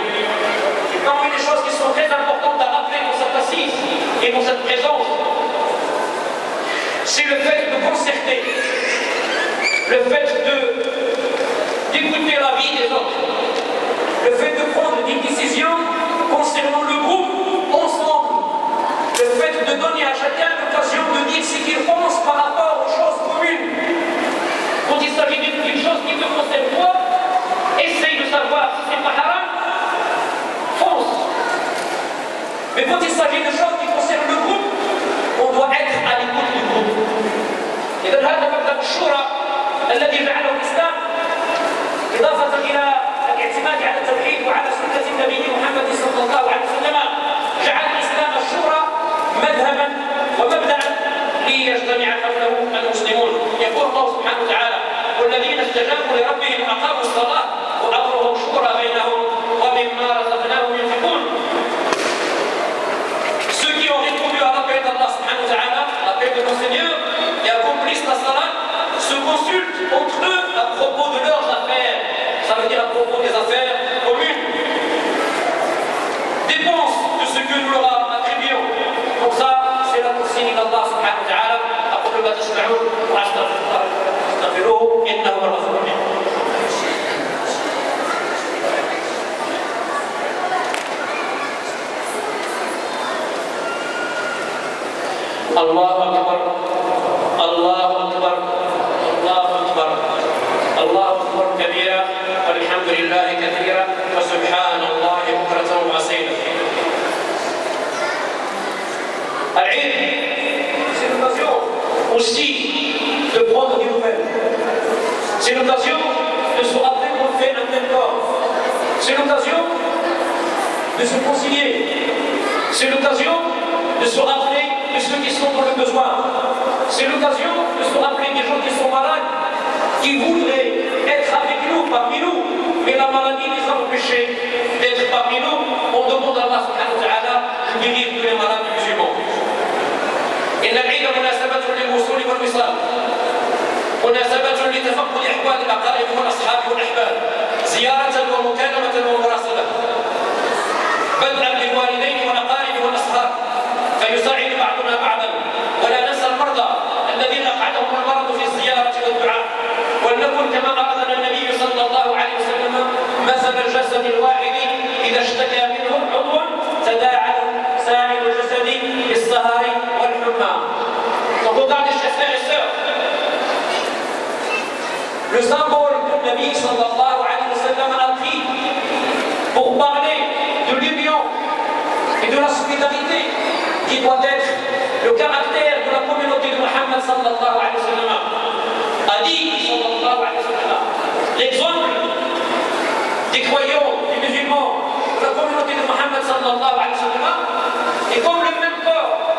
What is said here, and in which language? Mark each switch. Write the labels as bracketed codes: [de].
[fr] Et parmi les choses qui sont très importantes à rappeler dans cette assise et dans cette présence, c'est le fait de concerter, le fait d'écouter l'avis des autres, le fait de prendre des décisions concernant le groupe ensemble, le fait de donner à chacun l'occasion de dire ce qu'il pense par rapport aux choses communes. Quand il s'agit d'une chose qui te concerne toi, essaye de savoir si c'est pas haram, fonce. Mais quand il s'agit de choses qui concernent le groupe, on doit être à l'écoute du groupe. [ar] إذا هذا مبدأ الشورى الذي جعله الإسلام إضافة إلى الاعتماد على التوحيد وعلى سنة النبي محمد صلى الله عليه وسلم، جعل الإسلام الشورى مذهبا ومبدأ ليجتمع حوله المسلمون. يقول الله سبحانه وتعالى: والذين استجابوا لربهم أقاموا الصلاة وأمرهم شورى بينهم ومما رزقناهم ينفقون. [fr] Ceux qui ont répondu à l'appel d'Allah subhanahu wa ta'ala, l'appel de nos seigneurs, et accomplissent la salat, se consultent entre eux à propos de leurs affaires. Ça veut dire à propos des affaires communes. Dépensent de ce que nous leur attribuons. Comme ça, c'est la consigne d'Allah subhanahu wa ta'ala. [ar] أقول ما تسمعون وأستغفر الله فاستغفروه إنه هو الغفور الرحيم. الله أكبر الله أكبر الله أكبر الله أكبر كبيرا والحمد لله كثيرا وسبحان الله بكرة وأصيلا. [fr] العيد c'est l'occasion aussi de prendre des nouvelles. C'est l'occasion de se rappeler qu'on fait un tel corps. C'est l'occasion de se concilier. C'est l'occasion de se rappeler de ceux qui sont dans le besoin. C'est l'occasion de se rappeler des gens qui sont malades, qui voudraient être avec nous, parmi nous, mais la maladie les a empêchés d'être parmi nous. On demande à Allah subhanahu wa ta'ala de guérir tous les malades musulmans. [ar] إن العيد مناسبة للوصول والوصال، مناسبة لتفقد أحوال الأقارب والأصحاب والأحباب، زيارة ومكالمة ومراسلة، بدءا بالوالدين والأقارب والأصحاب فيساعد بعضنا بعضا، ولا ننسى المرضى الذين أقعدهم المرض في الزيارة والدعاء، ولنكن كما أرادنا النبي صلى الله عليه وسلم مثل الجسد الواحد إذا اشتكى منه عضو تداعى سائر الجسد بالسهر والحمى. [fr] Donc regardez chers frères et sœurs, le symbole que le Nabi sallallahu alayhi wa sallam a pris pour parler de l'union et de la solidarité qui doit être le caractère de la communauté de Muhammad sallallahu alayhi wa sallam, a dit sallallahu alayhi wa sallam, l'exemple des croyants, des musulmans, de la communauté de Muhammad sallallahu alayhi wa sallam est comme le même corps.